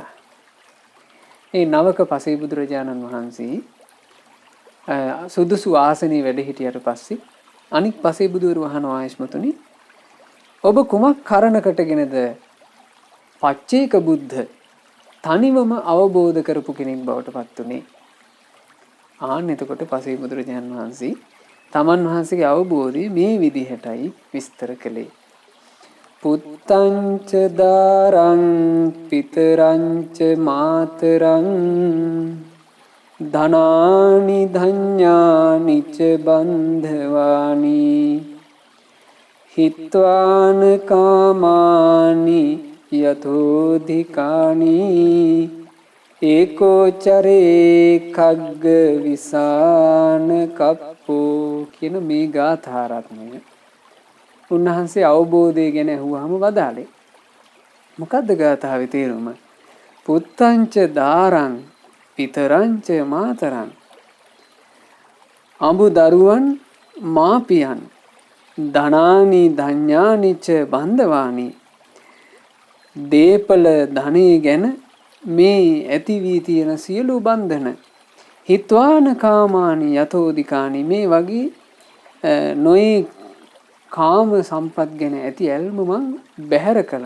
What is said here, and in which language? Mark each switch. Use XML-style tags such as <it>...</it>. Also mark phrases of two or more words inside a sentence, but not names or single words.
<si>ඒ නවක පසේ බුදුරජාණන් වහන්සේ සුදුසු ආසනයේ වැඩ හිටියට පස්සේ අනිත් පසේ බුදුවරු අහනවා ආයස්මතුනි ඔබ කුමක් කරණකටගෙනද</si> <pi>පච්චේක බුද්ධ</pi> <si>තනිවම අවබෝධ කරපු කෙනෙක් බවට පත් උනේ. ආන්න එතකොට පසේ බුදුරජාණන් වහන්සේ තමන් වහන්සේගේ අවබෝධය මේ විදිහටයි විස්තර කළේ.</si> <pi>පුත්තංච දාරං පිතරංච මාතරං ධනානි ධඤ්ඤානි ච බන්ධවානි හිත්වාන කාමානි යතෝධිකානි ඒකෝචරේ කග්ග විසාන කප්පෝ</pi> <si>කියන මේ ගාථා රත්නය උන්වහන්සේ අවබෝධය ගැන අහුවාම වදාළේ. මොකද්ද ගාථාවේ තේරුම?</si> <pi>පුත්තංච දාරං පිතරංච මාතරං</pi> <si>අඹ දරුවන් මාපියන්</si> <pi>ධනානි ධඤ්ඤානි ච බන්ධවානි</pi> <si>දීපල ධනෙ ගැන මේ ඇති වී තියෙන සියලු බන්ධන</si> <pi>හිත්වාන කාමානි යතෝදිකානි</pi> <si>මේ වගේ නොයේ කාම සම්පත් ගැන ඇති ඇල්ම මං බැහැර කළා.</si>